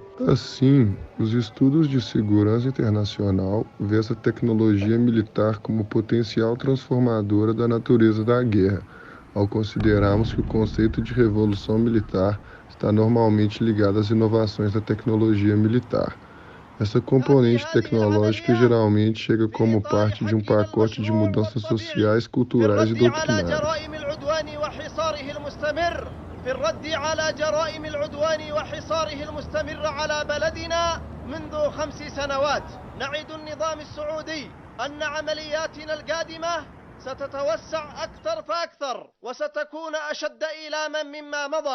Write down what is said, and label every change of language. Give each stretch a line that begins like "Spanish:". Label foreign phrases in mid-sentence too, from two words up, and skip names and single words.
Portuguese: Assim, os estudos de segurança internacional vêem essa tecnologia militar como potencial transformadora da natureza da guerra, ao considerarmos que o conceito de revolução militar está normalmente ligado às inovações da tecnologia militar. Essa componente tecnológica geralmente chega como parte de um pacote de mudanças sociais, culturais e doutrinárias.
Arabic: في الرد على جرائم العدوان وحصاره المستمر على بلدنا منذ 5 سنوات. نعد النظام السعودي أن عملياتنا القادمة ستتوسع أكثر فأكثر وستكون أشد إيلاما مما مضى.